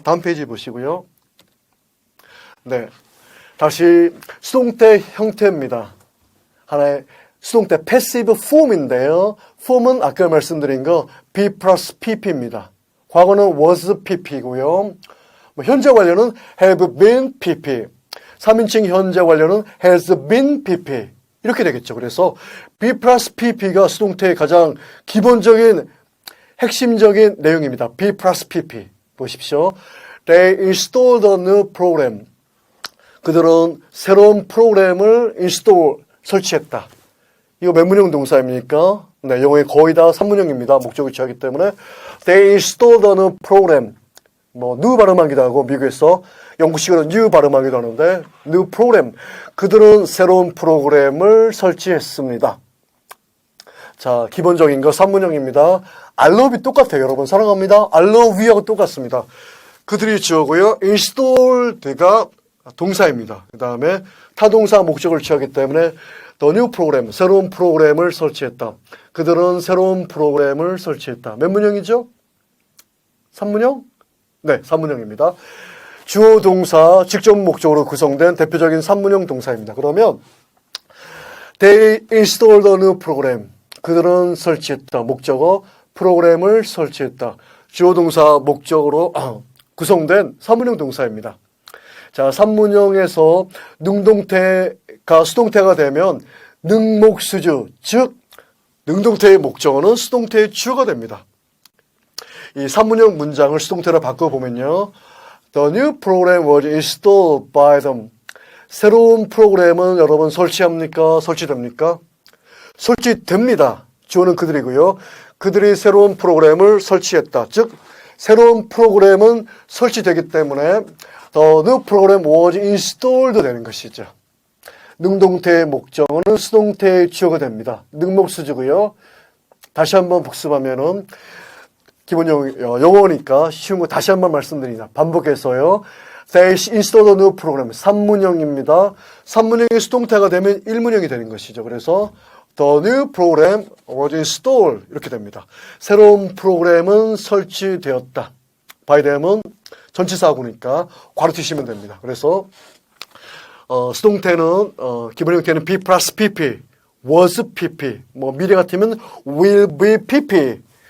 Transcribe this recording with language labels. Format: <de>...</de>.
<ko>다음 페이지 보시고요. 네, 다시 수동태 형태입니다. 하나의 수동태 passive form인데요. form은 아까 말씀드린 거 be 플러스 pp입니다. 과거는 was pp고요. 현재 완료는 have been pp. 3인칭 현재 완료는 has been pp. 이렇게 되겠죠. 그래서 be 플러스 pp가 수동태의 가장 기본적인 핵심적인 내용입니다. be 플러스 pp. 보십시오.</ko> <en>They installed a new program.</en> <ko>그들은 새로운 프로그램을 install, 설치했다. 이거 몇 문형 동사입니까? 네, 영어에 거의 다 3문형입니다. 목적을 취하기 때문에.</ko> <en>They installed a new program.</en> <ko>new 발음하기도 하고, 미국에서 영국식으로 new 발음하기도 하는데, new program. 그들은 새로운 프로그램을 설치했습니다. 자, 기본적인 거 3문형입니다.</ko> <en>I love you</en> <ko>똑같아요. 여러분, 사랑합니다.</ko> <en>I love you하고</en> <ko>똑같습니다. 그들이 주어고요. installed가 동사입니다. 그 다음에 타동사 목적을 취하기 때문에</ko> <en>the new program,</en> <ko>새로운 프로그램을 설치했다. 그들은 새로운 프로그램을 설치했다. 몇 문형이죠? 3문형? 네, 3문형입니다. 주어 동사, 직접 목적으로 구성된 대표적인 3문형 동사입니다. 그러면</ko> <en>they installed a new program.</en> <ko>그들은 설치했다. 목적어, 프로그램을 설치했다. 주어 동사 목적으로 구성된 3문형 동사입니다. 자, 3문형에서 능동태가 수동태가 되면 능목수주, 즉 능동태의 목적어는 수동태의 주어가 됩니다. 이 3문형 문장을 수동태로 바꿔보면요.</ko> <en>The new program was installed by them.</en> <ko>새로운 프로그램은 여러분 설치합니까? 설치됩니까? 설치됩니다. 주어는 그들이고요. 그들이 새로운 프로그램을 설치했다. 즉 새로운 프로그램은 설치되기 때문에</ko> <en>The new program was installed</en> <ko>되는 것이죠. 능동태의 목적어는 수동태의 주어가 됩니다. 능목수주고요. 다시 한번 복습하면은 기본 영어니까 쉬운 거 다시 한번 말씀드립니다. 반복해서요.</ko> <en>They installed a new program.</en> <ko>3문형입니다. 3문형이 수동태가 되면 1문형이 되는 것이죠. 그래서</ko> <en>The new program was installed</en> <ko>이렇게 됩니다. 새로운 프로그램은 설치되었다. by them은 전치사하고니까 괄호 치시면 됩니다. 그래서 수동태는 기본 형태는 be 플러스 pp, was pp, 미래 같으면 will be pp.</ko>